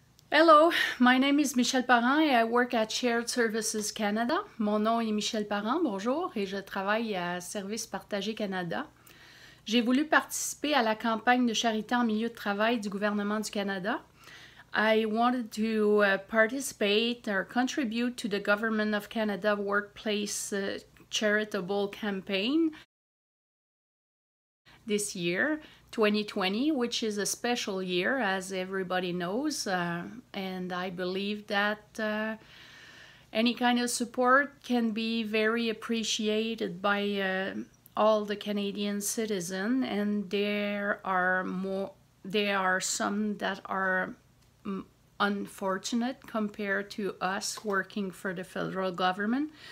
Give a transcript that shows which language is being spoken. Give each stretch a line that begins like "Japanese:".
English: Hello, my name is Michelle Parent et I work at Shared Services Canada.
French: Mon nom est Michelle Parent, bonjour, et je travaille à Services Partagés Canada. J'ai voulu participer à la campagne de charité en milieu de travail du gouvernement du Canada.
English: I wanted to participate or contribute to the Government of Canada Workplace Charitable Campaign this year, 2020, which is a special year, as everybody knows, and I believe that any kind of support can be very appreciated by all the Canadian citizens, and there are some that are unfortunate compared to us working for the federal government.